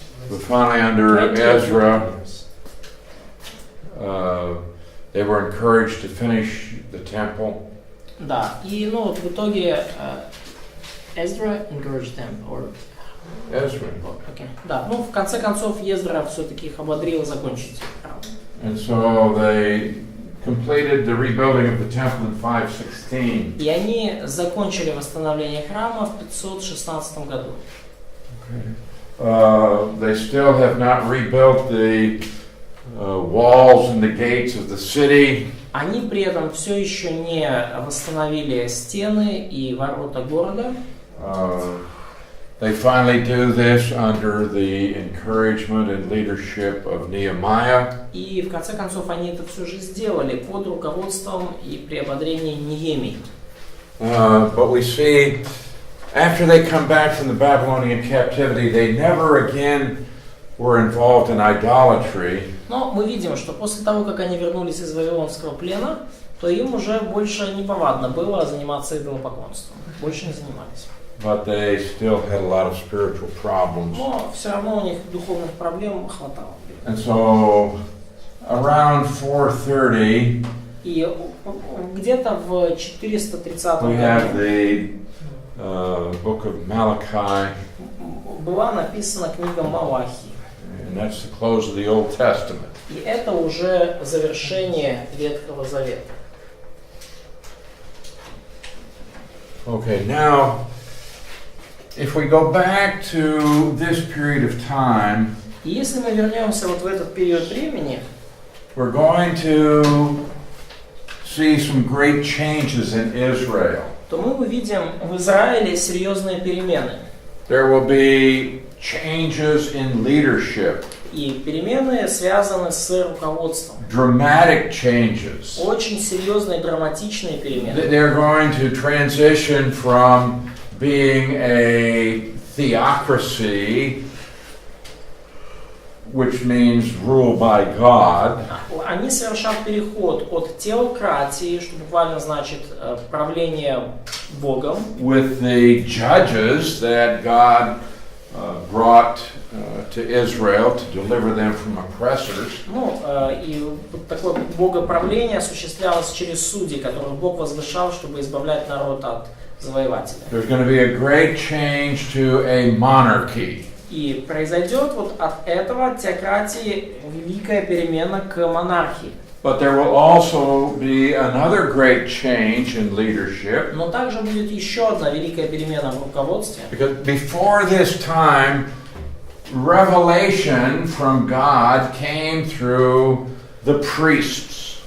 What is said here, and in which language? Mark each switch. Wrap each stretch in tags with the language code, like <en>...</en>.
<en>But finally, under Ezra, they were encouraged to finish the temple.</en> <ru>Да, и ну вот в итоге Ezra</ru> <en>encouraged them, or Ezra. okay.</en> <ru>Да, ну в конце концов Ездра все-таки их ободрил закончить храм.</ru> <en>And so they completed the rebuilding of the temple in 516.</en> <ru>И они закончили восстановление храма в 516 году.</ru> <en>They still have not rebuilt the walls and the gates of the city.</en> <ru>Они при этом все еще не восстановили стены и ворота города.</ru> <en>They finally do this under the encouragement and leadership of Nehemiah.</en> <ru>И в конце концов они это все же сделали под руководством и при ободрении Нехемии.</ru> <en>But we see, after they come back from the Babylonian captivity, they never again were involved in idolatry.</en> <ru>Но мы видим, что после того, как они вернулись из Вавилонского плена, то им уже больше не повадно было заниматься идолопоклонством. Больше не занимались.</ru> <en>But they still had a lot of spiritual problems.</en> <ru>Но все равно у них духовных проблем хватало.</ru> <en>And so, around 430,</en> <ru>И где-то в 430</ru> <en>we have</en> <ru>году</ru> <en>the book of Malachi,</en> <ru>была написана книга Малахии.</ru> <en>and that's the close of the Old Testament.</en> <ru>И это уже завершение Ветхого Завета.</ru> <en>Okay, now, if we go back to this period of time,</en> <ru>И если мы вернемся вот в этот период времени,</ru> <en>we're going to see some great changes in Israel.</en> <ru>то мы увидим в Израиле серьезные перемены.</ru> <en>There will be changes in leadership,</en> <ru>И перемены связаны с руководством.</ru> <en>dramatic changes.</en> <ru>Очень серьезные, драматичные перемены.</ru> <en>They're going to transition from being a theocracy, which means rule by God,</en> <ru>Они совершат переход от теократии, что буквально значит правление Богом,</ru> <en>with the judges that God brought to Israel to deliver them from oppressors.</en> <ru>Ну, и вот такое богоправление осуществлялось через судей, которых Бог возвышал, чтобы избавлять народ от завоевателя.</ru> <en>There's going to be a great change to a monarchy.</en> <ru>И произойдет вот от этого теократии великая перемена к монархии.</ru> <en>But there will also be another great change in leadership.</en> <ru>Но также будет еще одна великая перемена в руководстве.</ru> <en>Because before this time, revelation from God came through the priests.</en>